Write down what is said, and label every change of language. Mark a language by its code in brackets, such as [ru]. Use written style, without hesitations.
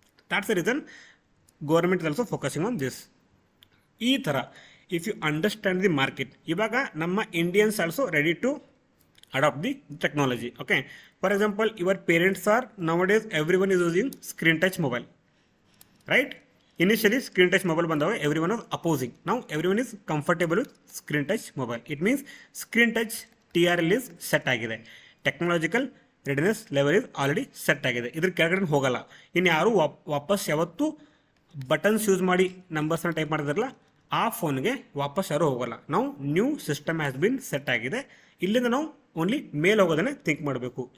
[en] That's the reason government is also focusing on this. [kn] ಈ ಥರ [en] If you understand the market, ಇವಾಗ ನಮ್ಮ Indians also ready to adapt the technology. Okay, for example your parents are nowadays every one is using screen touch mobile, right? Initially screen touch mobile ಬಂದಾಗ everyone was opposing. Now everyone is comfortable with screen touch mobile. It means screen touch TRL is set ಆಗಿದೆ. [kn] Technological readiness level is already set ಆಗಿದೆ. ಇದ್ರ ಕೆಳಗಡೆ ಹೋಗಲ್ಲ. ಇನ್ನು ಯಾರು ವಾಪಸ್ ಯಾವತ್ತು ಬಟನ್ಸ್ ಯೂಸ್ ಮಾಡಿ ನಂಬರ್ಸ್ನ ಟೈಪ್ ಮಾಡಿದ್ರಲ್ಲ, ಆ ಫೋನ್ಗೆ ವಾಪಸ್ ಯಾರು ಹೋಗಲ್ಲ. ನಾವು [en] new system has been set [kn] ಆಗಿದೆ. ಇಲ್ಲಿಂದ ನಾವು ಓನ್ಲಿ ಮೇಲ್ ಹೋಗೋದನ್ನೇ ಥಿಂಕ್ ಮಾಡಬೇಕು.